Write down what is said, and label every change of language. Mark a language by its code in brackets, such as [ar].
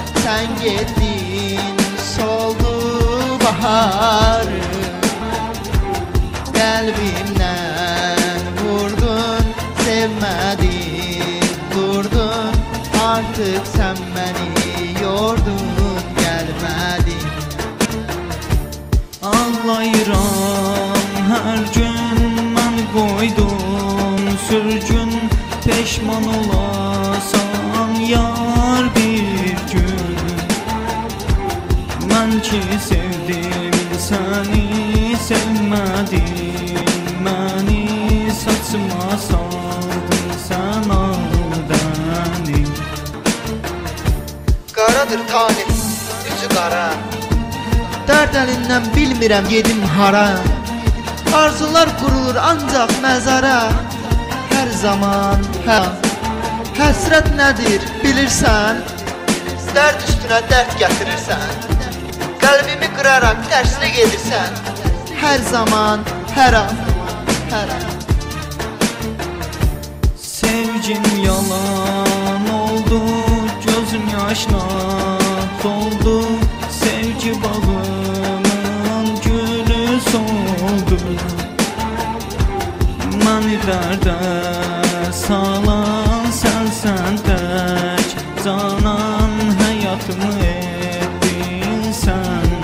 [tr] Sen gittin, soldu baharım. Kalbimden vurdun, sevmedin, durdun. Artık sen beni yordun, gelmedin. [az] Ağlayıram her gün, mən qoydum sürgün. Peşman olasan yar bir gün. Mən ki sevdim səni, sevmədin məni. Saçma saldın sən aldəni. Qaradır talih, üzü qara. Dərd əlindən bilmirəm yedim hara. Arzular qurulur ancaq məzara. Hər zaman, həsrət nədir bilirsən? Dərd üstünə dərd gətirirsən. Qəlbimi qıraraq tərslik edirsən. Hər zaman, hər an, hər an. Sevgim yalan oldu, gözüm yaşla doldu. Sevgi bağımın gülü soldu. Məni dərdə salan sənsən tək. Canan həyatımı etdin sən.